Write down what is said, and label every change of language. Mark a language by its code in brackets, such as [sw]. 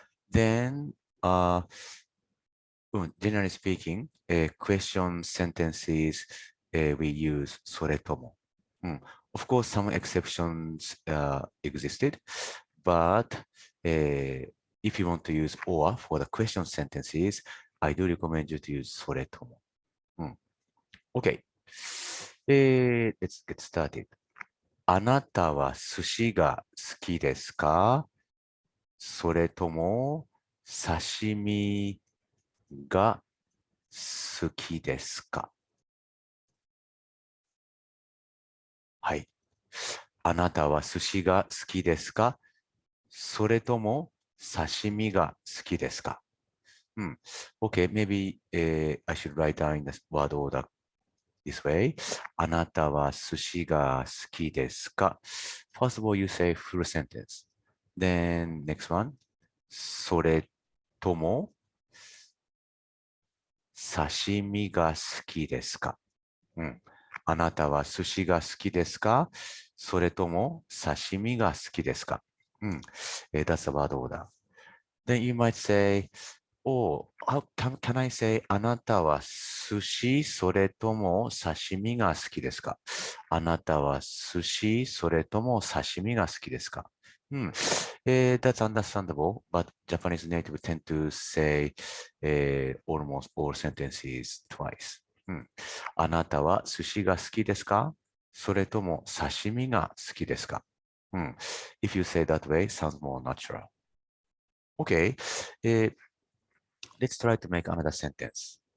[en] Then, generally speaking, question sentences, we use それとも. Of course, some exceptions existed, but if you want to use or for the question sentences, I do recommend you to use それとも. Okay. Let's get started. [ja] あなたは寿司が好きですか？それとも刺身が好きですか？はい。あなたは寿司が好きですか？それとも刺身が好きですか？ [en] Okay, maybe I should write down in the word order this way. [ja] あなたは寿司が好きですか？ [en] First of all, you say full sentence. Then next one. [ja] それとも刺身が好きですか？うん。あなたは寿司が好きですか？それとも刺身が好きですか？ [en] That's the word order. Then you might say, Oh, can I say [ja] あなたは寿司それとも刺身が好きですか？あなたは寿司それとも刺身が好きですか？ [en] That's understandable, but Japanese native tend to say almost all sentences twice. [ja] あなたは寿司が好きですか？それとも刺身が好きですか？ [en] If you say that way, sounds more natural. Okay. Let's try to make another sentence.